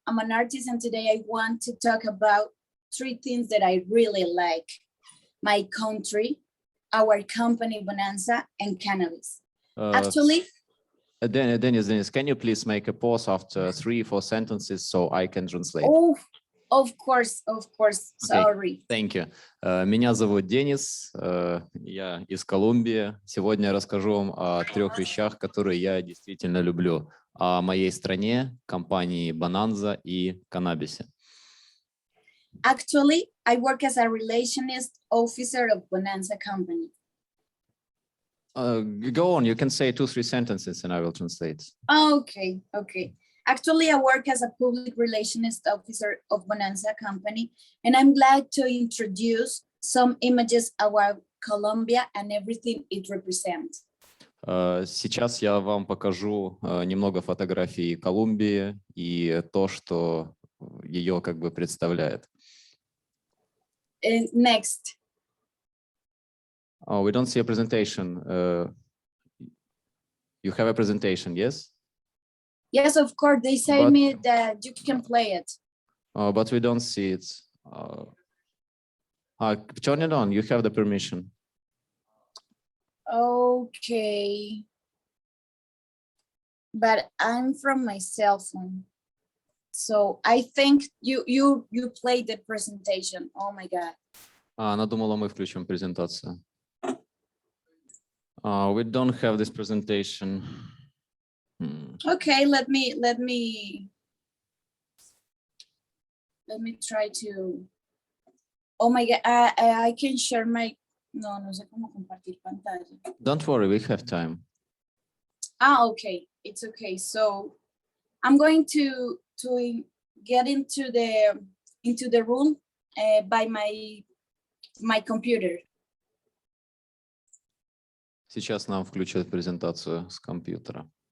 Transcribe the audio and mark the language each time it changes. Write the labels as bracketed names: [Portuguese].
[English] I'm an artist, and today I want to talk about 3 things that I really like: my country, our company Bonanza, and cannabis. Actually, Deniss, can you please make a pause after 3-4 sentences so I can translate? Oh, of course. Sorry. Thank you. [Russian] Меня зовут Денис, я из Колумбии. Сегодня я расскажу вам о 3 вещах, которые я действительно люблю. О моей стране, компании Bonanza и каннабисе. [English] Actually, I work as a relationist officer of Bonanza company. Go on, you can say 2-3 sentences and I will translate. Okay. Actually, I work as a public relations officer of Bonanza company, and I'm glad to introduce some images about Colombia and everything it represents. [Russian] Сейчас я вам покажу немного фотографий Колумбии и то, что ее как бы представляет. [English] Next. Oh, we don't see a presentation. You have a presentation, yes? Yes, of course. They say But- me that you can play it. But we don't see it. Turn it on. You have the permission. Okay. But I'm from my cell phone. So I think you played the presentation. Oh my God. [Russian] Она думала, мы включим презентацию. [English] We don't have this presentation. Okay, let me try to. Oh my God, I can share my. [Spanish] No sé cómo compartir pantalla. [English] Don't worry, we have time. Okay, it's okay. So I'm going to get into the room by my computer. [Russian] Сейчас нам включат презентацию с компьютера.